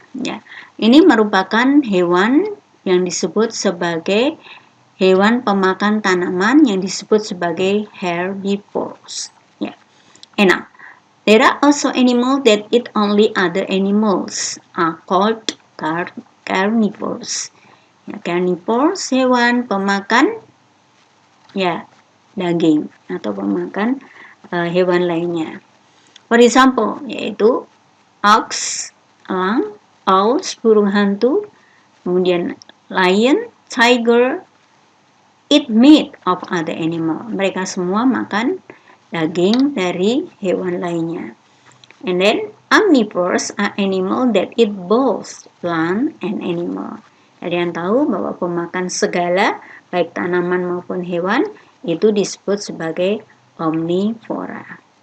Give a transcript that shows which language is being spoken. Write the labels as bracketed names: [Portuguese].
[Indonesian] Ya, ini merupakan hewan yang disebut sebagai hewan pemakan tanaman yang disebut sebagai herbivores. Ya. [English] Now, there are also animals that eat only other animals, are called carnivores. [Indonesian] Ya, carnivores hewan pemakan ya daging atau pemakan hewan lainnya. [English] For example, yaitu ox, elang, owls, burung hantu, kemudian lion, tiger, eat meat of other animal. [Indonesian] Mereka semua makan daging dari hewan lainnya. [English] And then omnivores are animal that eat both plant and animal. [Indonesian] Kalian tahu bahwa pemakan segala, baik tanaman maupun hewan, itu disebut sebagai omnivora.